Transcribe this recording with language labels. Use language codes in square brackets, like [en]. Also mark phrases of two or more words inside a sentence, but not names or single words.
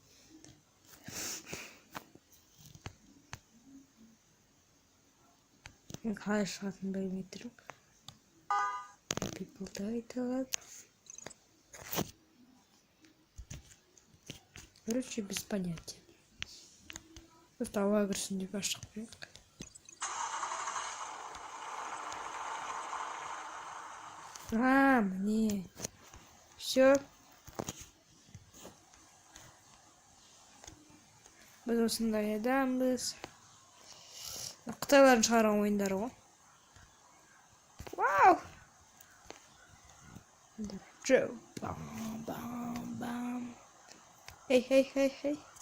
[kk] Мен қалай шығатынын білмей тұрмын. [en] People died a lot. [ru] Короче, без понятия. Просто агрессию не пошел. Мне. Все. [kk] Біз осындай адамбыз. Қытайлардың шығарған ойындары ғой. Вау! Джо. Бам-бам-бам. Хей.